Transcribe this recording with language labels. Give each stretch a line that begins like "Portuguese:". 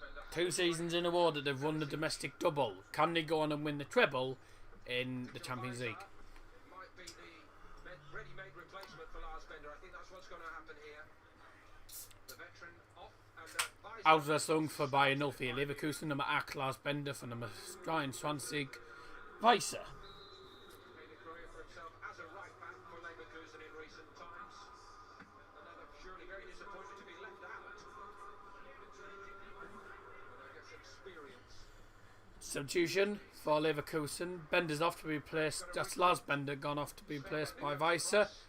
English: Two seasons in a row that they've won the domestic double. Can they go on and win the treble in the Champions League? Might be the ready-made replacement for Lars Bender. I think that's what's going to happen here. The veteran off and
German: Auswechslung für Bayern 04. Leverkusen Nummer 8 Lars Bender von Nummer 23 Weiser.
English: made a career for himself as a right back for Leverkusen in recent times. Another surely very disappointed to be left out. But I guess experience. Substitution for Leverkusen. Bender's off to be replaced. That's Lars Bender gone off to be replaced by Weiser.